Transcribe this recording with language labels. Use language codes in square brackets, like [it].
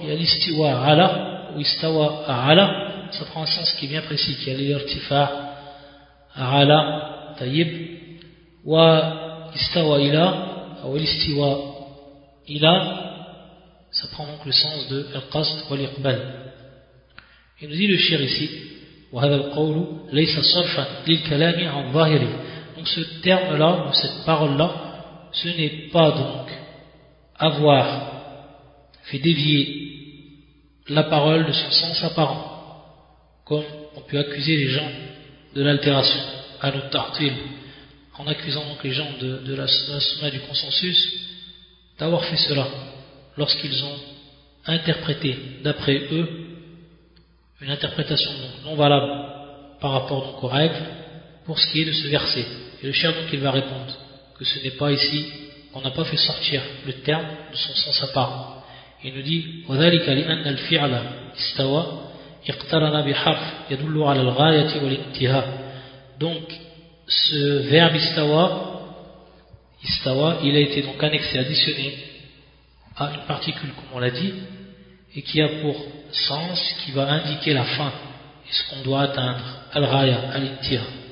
[fr] Il y a l'istiwa ala, ou istawa ala, ça prend un sens qui est bien précis, qui est l'irtifa ala, taïb, wa istawa ila, ou l'istiwa ila, ça prend donc le sens de [ar] al-qasd wa l'iqbal. [fr] Il nous dit le shir ici, [ar] وهذا القول ليس صرفا للكلام عن ظاهره. [fr] Donc ce terme là, cette parole là, ce n'est pas donc avoir fait dévier la parole de son sens apparent, comme on peut accuser les gens de l'altération à notre tartil, en accusant donc les gens de la sunnah du consensus d'avoir fait cela lorsqu'ils ont interprété d'après eux une interprétation non valable par rapport donc aux règles pour ce qui est de ce verset. Et le cher donc il va répondre que ce n'est pas ici, on n'a pas fait sortir le terme de son sens apparent. Il nous dit [ar] وَذَلِكَ لِأَنَّ الْفِعْلَ إِسْتَوَى اِقْتَرَنَا بِحَرْفٍ يَدُلُّ عَلَى الْغَايَةِ وَالْإِنْتِهَاءِ. [fr] Donc ce verbe istawa, il a été donc annexé, additionné à une particule comme on l'a dit, et qui a pour sens qui va indiquer la fin et ce qu'on doit atteindre, al-raya, al-ittira.